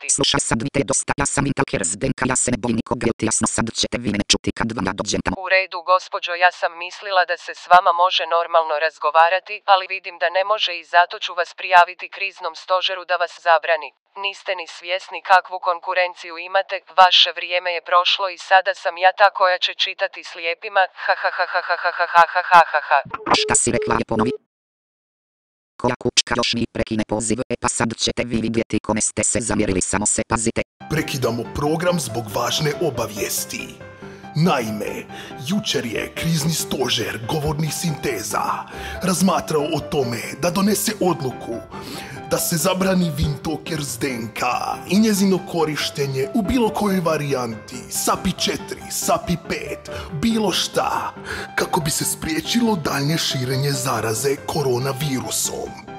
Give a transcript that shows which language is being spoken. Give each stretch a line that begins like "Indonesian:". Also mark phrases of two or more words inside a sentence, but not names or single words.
Croatian: Slušaj sad vi te dosta, ja sam Wintalkers DNK, ja se ne bojim nikoga, jel ti jasno, sad ćete vi mene čuti kad vam ja dođem tamo. U redu gospođo, ja sam mislila da se s vama može normalno razgovarati, ali vidim da ne može i zato ću vas prijaviti kriznom stožeru da vas zabrani. Niste ni svjesni kakvu konkurenciju imate, vaše vrijeme je prošlo i sada sam ja ta koja će čitati slijepima, ha ha ha ha ha ha ha ha ha ha ha ha. Šta si rekla je ponovi? Koja kučka još mi prekine poziv, pa sad ćete vi vidjeti kome ste se zamjerili, samo se pazite. Prekidamo program zbog važne obavijesti. Naime, jučer je krizni stožer govornih sinteza razmatrao o tome da donese odluku da se zabrani Wintalkers DNK i njezino korištenje u bilo kojoj varijanti, SAPI 4, SAPI 5, bilo šta, kako bi se spriječilo daljnje širenje zaraze koronavirusom.